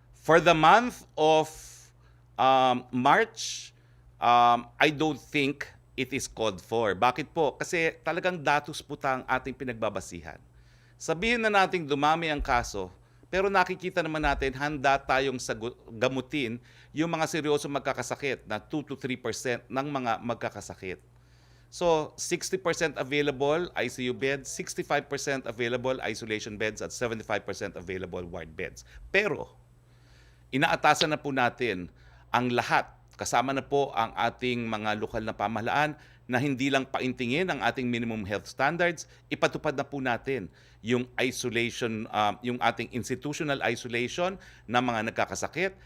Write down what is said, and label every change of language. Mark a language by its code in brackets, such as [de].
[en] For the month of March, I don't think it is called for. [tl] Bakit po? Kasi talagang datos po ang ating pinagbabasihan. Sabihin na nating dumami ang kaso, pero nakikita naman natin handa tayong gamutin yung mga seryosong magkakasakit na 2 to 3% ng mga magkakasakit. [en] So, 60% available ICU beds, 65% available isolation beds, at 75% available ward beds. [tl] Pero, inaatasan na po natin ang lahat. Kasama na po ang ating mga lokal na pamahalaan na hindi lang paintingin ang ating minimum health standards, ipatupad na po natin yung isolation, yung ating institutional isolation ng mga nagkakasakit.